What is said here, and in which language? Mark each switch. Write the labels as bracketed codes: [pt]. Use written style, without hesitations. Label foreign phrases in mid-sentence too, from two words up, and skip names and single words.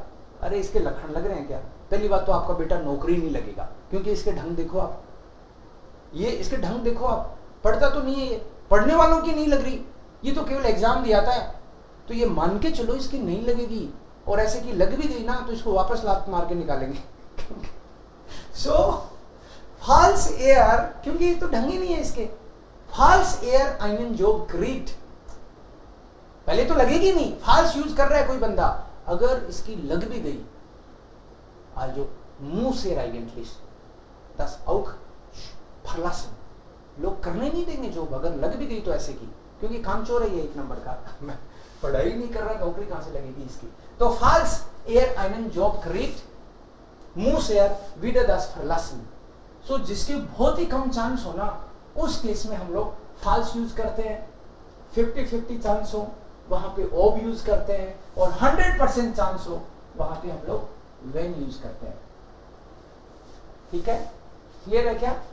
[hi] अरे इसके लक्षण लग रहे हैं क्या? पहली बात तो आपका बेटा नौकरी नहीं लगेगा, क्योंकि इसके ढंग देखो आप, ये इसके ढंग देखो आप, पढ़ता तो नहीं है ये, पढ़ने वालों की नहीं लग रही, ये तो केवल एग्जाम दिया था। तो ये मान के चलो इसकी नहीं लगेगी, और ऐसे की लग भी गई ना तो इसको वापस लात मार के निकालेंगे। सो [de] falls er, [hi] क्योंकि ये तो ढंग ही नहीं है इसके। [de] falls er einen Job kriegt, [hi] पहले तो लगेगी नहीं, फॉल्स यूज कर रहा है कोई बंदा, अगर इसकी लग भी गई, [de] also muss er eigentlich das auch verlassen, [hi] लोग करने नहीं देंगे जॉब अगर लग भी गई तो ऐसे की, क्योंकि कामचोर है ये 1 नंबर का। पढ़ाई नहीं कर रहा, नौकरी कहां से लगेगी इसकी? [de] तो falls er einen Job kriegt, muss er wieder das verlassen। [hi] सो जिसके बहुत ही कम चांस हो ना, उस केस में हम लोग false यूज करते हैं। 50-50 चांस हो वहां पे ob यूज करते हैं, और 100% चांस हो वहां पे हम लोग when यूज करते हैं। ठीक है, क्लियर है क्या?